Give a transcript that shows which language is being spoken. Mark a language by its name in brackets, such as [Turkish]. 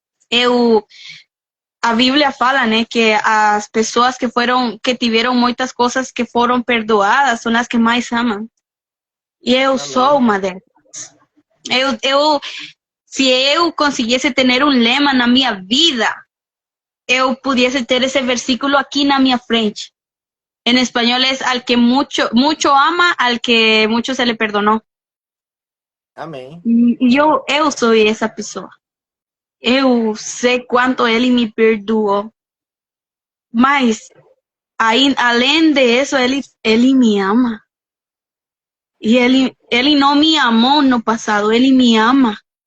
[Portuguese] Eu, a Bíblia fala, né, que as pessoas que tiveram muitas coisas que foram perdoadas são as que mais amam. E eu sou Amém. uma delas. Eu, se eu conseguisse ter um lema na minha vida, eu pudiese ter esse versículo aqui na minha frente. [Spanish] En español es al que mucho ama, al que mucho se le perdonó. [Portuguese] Amém. E eu sou essa pessoa. Eu sei quanto ele me perdoou. Mas, aí, além disso, ele me ama. E ele não me amou no passado, ele me ama.